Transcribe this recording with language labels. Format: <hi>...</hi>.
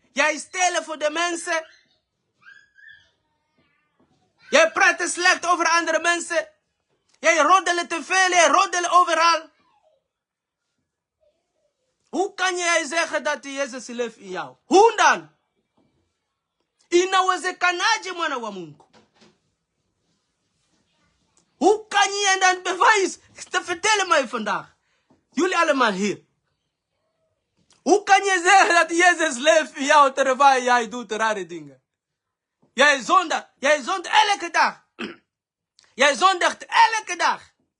<nl>Jij stelen voor de mensen. Jij praat slecht over andere mensen. Jij roddelt te veel. Jij roddelt overal. Hoe kan jij zeggen dat Jezus leeft in jou? Hoe dan?</nl> <sw>Inawezekanaje mwana wa Mungu?</sw> <nl>Hoe kan je dan bewijs te vertellen mij vandaag? Jullie allemaal hier. Hoe kan je zeggen dat Jezus leeft in jou terwijl jij doet rare dingen? Jij zondigt elke dag. Jij zondigt elke dag.</nl>